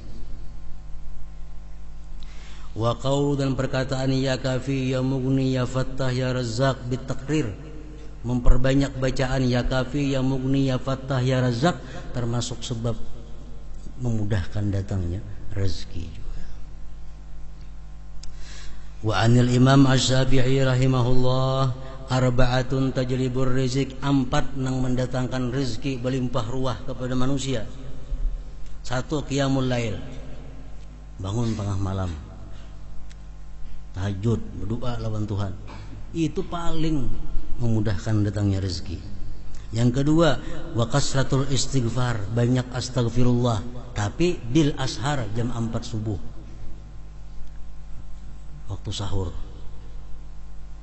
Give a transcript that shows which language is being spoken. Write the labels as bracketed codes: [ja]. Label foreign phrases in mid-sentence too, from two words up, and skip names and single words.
[ar] وقول, [bjn] dan perkataan [ar] يا كافي يا مغني يا فتاح يا رزاق [bjn] bitakrir, memperbanyak bacaan [ar] يا كافي يا مغني يا فتاح يا رزاق, [bjn] termasuk sebab memudahkan datangnya rezeki juga. [ar] وعن الإمام الشافعي رحمه الله، أربعة تجلب الرزق, [bjn] 4 nang mendatangkan rezeki berlimpah ruah kepada manusia. 1, [ar] قيام الليل, [bjn] bangun tengah malam, tahajud, berdoa lawan Tuhan, itu paling memudahkan datangnya rezeki. Yang kedua, [ar] وكثرة الاستغفار, [bjn] banyak astagfirullah, tapi [ar] بالأسحار, [bjn] jam 4 subuh, waktu sahur.